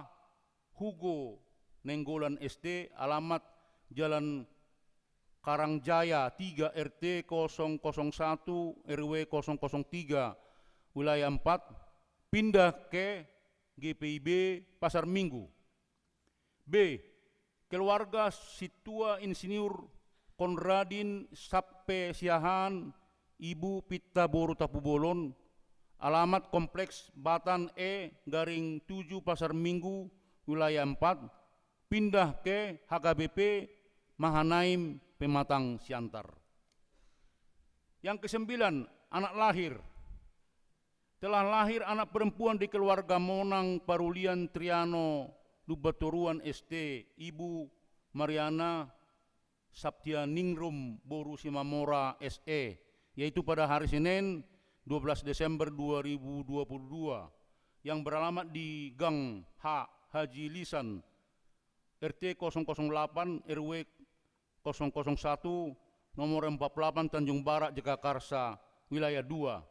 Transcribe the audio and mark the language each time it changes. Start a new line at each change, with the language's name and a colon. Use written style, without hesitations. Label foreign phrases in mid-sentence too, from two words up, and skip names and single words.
Indonesian: Hugo Nenggolan ST, alamat Jalan Karangjaya 3 RT 001 RW 003 wilayah 4, pindah ke GPIB Pasar Minggu. B. Keluarga Situa Insinyur Konradin Sappe Siahan, Ibu Pitta Boru Tapubolon, alamat Kompleks Batan E-7 Pasar Minggu wilayah 4, pindah ke HKBP Mahanaim Pematang Siantar. Yang kesembilan, anak lahir. Telah lahir anak perempuan di keluarga Monang Parulian Triano Lubaturuan ST, Ibu Mariana Sabtianingrum Boru Simamora SE, yaitu pada hari Senin 12 Desember 2022, yang beralamat di Gang H Haji Lisan RT 008 RW 001 nomor 48 Tanjung Barat Jagakarsa wilayah 2.